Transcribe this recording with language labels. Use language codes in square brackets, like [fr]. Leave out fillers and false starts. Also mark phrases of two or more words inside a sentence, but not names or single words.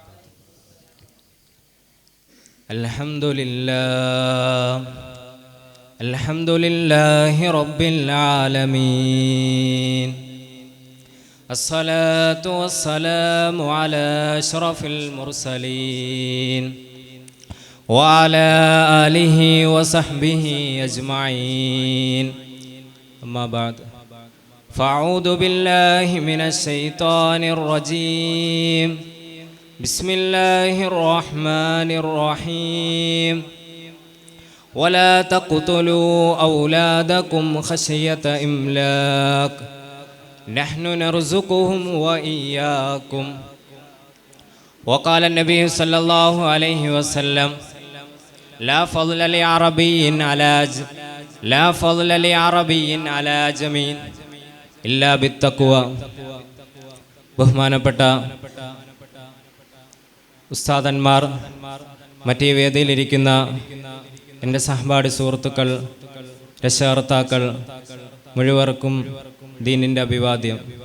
[ar] الحمد لله رب العالمين. الصلاة والسلام على أشرف المرسلين وعلى آله وصحبه أجمعين. أما بعد. فأعوذ بالله من الشيطان الرجيم. بسم الله الرحمن الرحيم. ولا تقتلوا أولادكم خشية إملاق نحن نرزقهم وإياكم. وقال النبي صلى الله عليه وسلم لا فضل لعربي على جميل إلا بالتقوى. [ml] ബഹുമാനപ്പെട്ട ഉസ്താദന്മാർ, മറ്റേ വേദിയിലിരിക്കുന്ന എൻ്റെ സഹപാഠി സുഹൃത്തുക്കൾ, രക്ഷകർത്താക്കൾ മുഴുവർക്കും ദീനിൻ്റെ അഭിവാദ്യം.